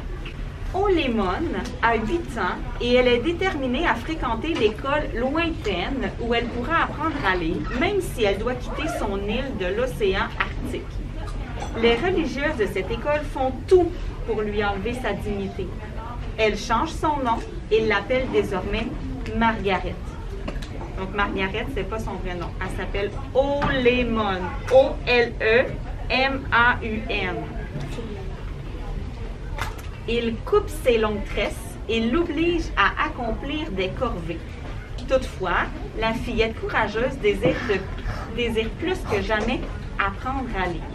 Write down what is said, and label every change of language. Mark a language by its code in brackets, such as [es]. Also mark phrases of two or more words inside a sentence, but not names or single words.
[fr] Olémone a 8 ans et elle est déterminée à fréquenter l'école lointaine où elle pourra apprendre à lire, même si elle doit quitter son île de l'océan Arctique. Les religieuses de cette école font tout pour lui enlever sa dignité. Elle change son nom et l'appelle désormais Margaret. Donc Margaret, c'est pas son vrai nom. Elle s'appelle Olémone. O-L-E-M-A-U-N. Il coupe ses longues tresses et l'oblige à accomplir des corvées. Toutefois, la fillette courageuse désire plus que jamais apprendre à lire.